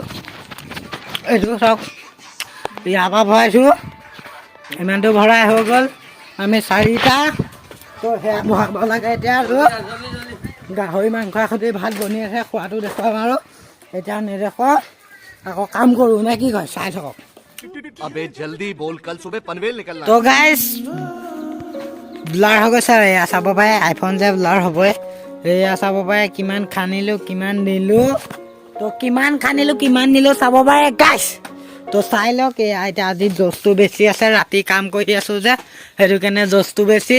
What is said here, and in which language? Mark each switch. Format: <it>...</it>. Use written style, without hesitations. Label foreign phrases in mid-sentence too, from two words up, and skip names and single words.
<as>এইটো চাওক, ইয়াৰ পৰা ভৰাইছোঁ, ইমানটো ভৰাই হৈ গ'ল। আমি 4টা তো সেয়া ভৰাব লাগে এতিয়া। আৰু গাহৰি মাংসৰ সৈতে ভাত বনি আছে, খোৱাটো দেখুৱাম। আৰু এতিয়া নেদেখুৱাওঁ, আকৌ কাম কৰোঁ নে কি কয়, চাই থাকক।</as> <hi>अबे जल्दी बोल, कल सुबह पनवेल निकलना।</hi> <as>তো গাইছ ব্লাৰ হৈ গৈছে, এয়া চাব পাৰে। আইফোন যে ব্লাৰ হ'বই। এয়া চাব পাৰে কিমান খান্দিলোঁ, কিমান নিলোঁ। তো কিমান খান্দিলোঁ, কিমান নিলোঁ চাব পাৰে গাইছ। তো চাই লওক। এয়া এতিয়া আজি জচটো বেছি আছে, ৰাতি কাম কৰি আছোঁ যে, সেইটো কাৰণে জচটো বেছি।</as>